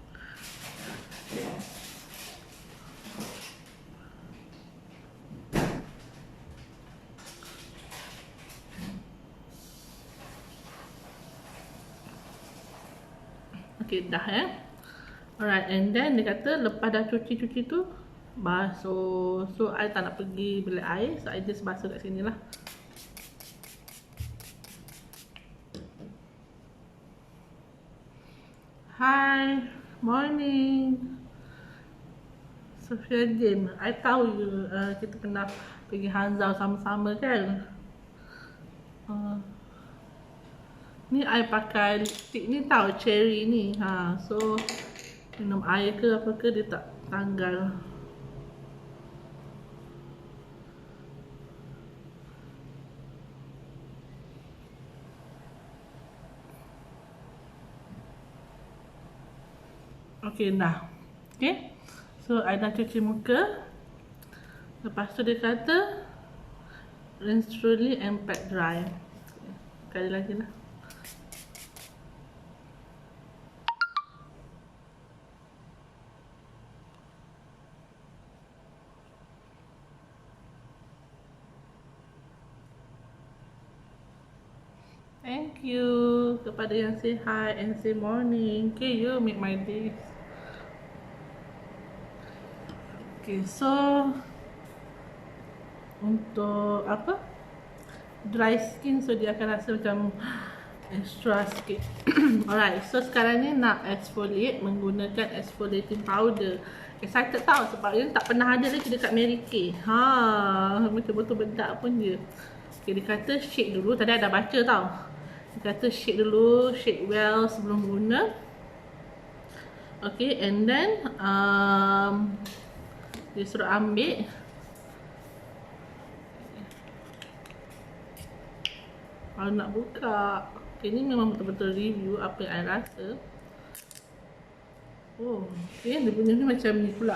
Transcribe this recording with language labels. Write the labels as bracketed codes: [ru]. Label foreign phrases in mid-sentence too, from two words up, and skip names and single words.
[ms] Okay, dah alright, [en] and then [ms] dia kata lepas dah cuci tu basuh. So I tak nak pergi bilik air, so I just basuh kat sini lah. [en] Hi, morning Sofia Jim. [ms] I tahu you, kita pernah pergi Hanzhou sama-sama kan. Ni I pakai lipstick ni tahu, cherry ni. So minum air ke apa ke dia tak tanggal. Okay, dah. Okay, so I dah cuci muka. Lepas tu dia kata [en] rinse thoroughly and pat dry. [ms] Sekali lagi lah. [en] Thank you [ms] kepada yang [en] say hi and say morning. Okay, you make my day. [ms] Okay, so untuk [en] dry skin, [ms] so dia akan rasa macam extra sikit. Alright, so sekarang ni nak exfoliate menggunakan [en] exfoliating powder. [ms] Excited tau sebab dia tak pernah ada lagi dekat Mary Kay. Betul-betul bedak pun dia. Okay, dia kata shake dulu. Tadi ada baca tau. Dia kata shake dulu, [en] shake well [ms] sebelum guna. Okay, [en] and then [ms] dia suruh ambil kalau nak buka. Okay, ni memang betul-betul review apa yang I rasa. Oh, okay, dia punya ni macam ni pula.